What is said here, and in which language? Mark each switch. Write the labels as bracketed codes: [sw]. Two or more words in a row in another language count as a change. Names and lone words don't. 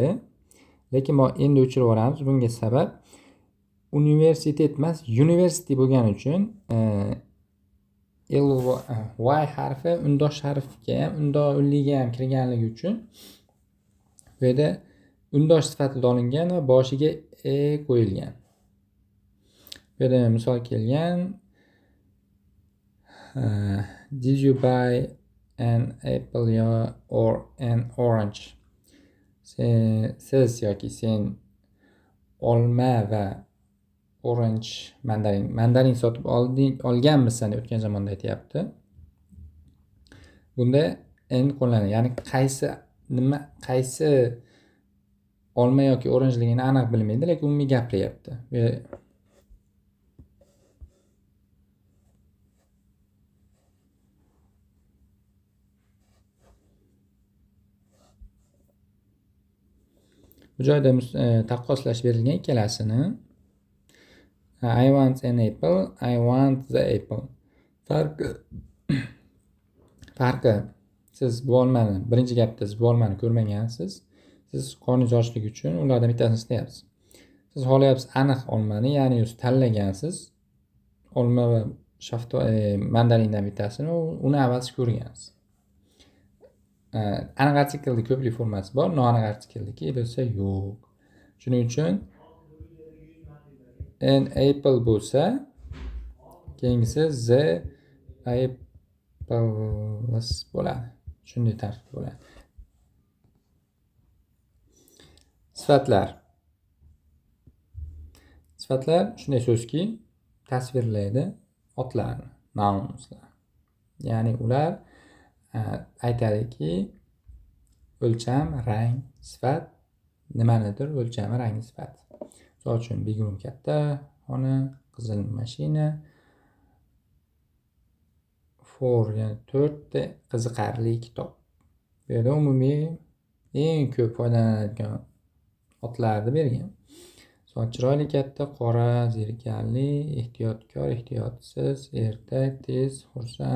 [uz] Lekin bu endi o'chirib yuboramiz. Bunga sabab universitet emas, university bo'lgani uchun y harfi undosh harfga ham, unliga ham kirganligi uchun bu yerda undosh sifatida olingan va boshiga qo'yilgan. Bu yerda misol kelgan. [en] Did you buy an apple or an orange? [uz] Siz yoki sen olma va orange mandarin sotib olganmisan deb o'tgan zamonda aytyapti. Bunda n qo'llanadi. Ya'ni qaysi olma yoki orangeligini aniq bilmaydi, lekin umumiy gapiryapti. Bu joyda taqqoslash berilgan ikkalasini. [en] I want an apple, I want the apple. [uz] Farqi siz bu olmani, birinchi gapda siz bu olmani ko'rmagansiz. Siz qorningiz ochligi uchun ulardan bittasini istayapsiz. Siz xohlayapsiz aniq olmani, ya'ni o'zi tanlagansiz. Olma va mandarindan bittasini, uni avval ko'rgansiz. Aniq artiklning ko'plik formasi bor, noaniq artiklniki bo'lsa yo'q. Shuning uchun [en] an apple [uz] bo'lsa, keyingisi [en] the apples [uz] bo'ladi. Shunday tartib bo'ladi. Sifatlar shunday so'zki, tasvirlaydi otlarni, nounslar. Ya'ni ular aytadiki, o'lcham, rang, sifat nimanidir o'lchami, rangi, sifat. Misol uchun [en] big room [uz] katta xona, qizil mashina, ya'ni 4 ta qiziqarli kitob. Bu yerda umumiy eng ko'p foydalanadigan otlarni bergan. Chiroyli katta, qora, zerikarli, ehtiyotkor, ehtiyotsiz, ertak, tez, xursand.